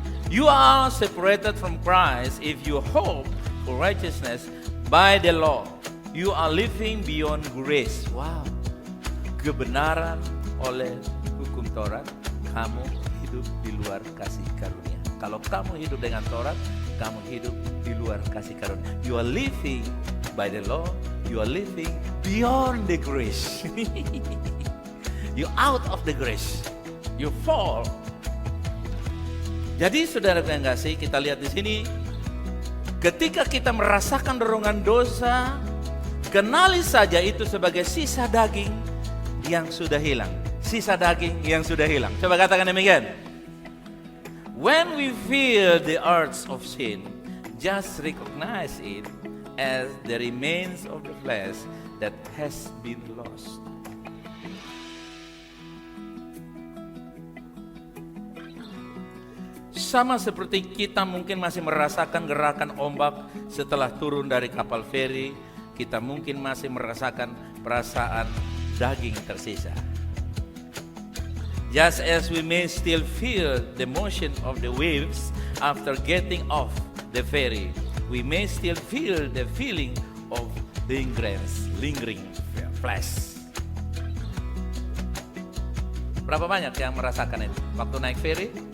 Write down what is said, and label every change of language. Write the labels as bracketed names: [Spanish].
[English] You are separated from Christ if you hope for righteousness by the law. You are living beyond grace. Wow. [Indonesian] Kebenaran oleh hukum Taurat, kamu hidup di luar kasih karunia. Kalau kamu hidup dengan Taurat, kamu hidup di luar kasih karunia. [English] You are living by the law, you are living beyond the grace. You out of the grace. You fall. [Indonesian] Jadi saudara yang kasih, kita lihat di sini, ketika kita merasakan dorongan dosa, kenali saja itu sebagai sisa daging yang sudah hilang. Sisa daging yang sudah hilang. Coba katakan demikian. [English] When we feel the urge of sin, just recognize it as the remains of the flesh that has been lost. [Indonesian] Sama seperti kita mungkin masih merasakan gerakan ombak setelah turun dari kapal feri, kita mungkin masih merasakan perasaan daging tersisa. [English] Just as we may still feel the motion of the waves after getting off the ferry, we may still feel the feeling of lingering flesh. [Indonesian] Berapa banyak yang merasakan itu waktu naik ferry?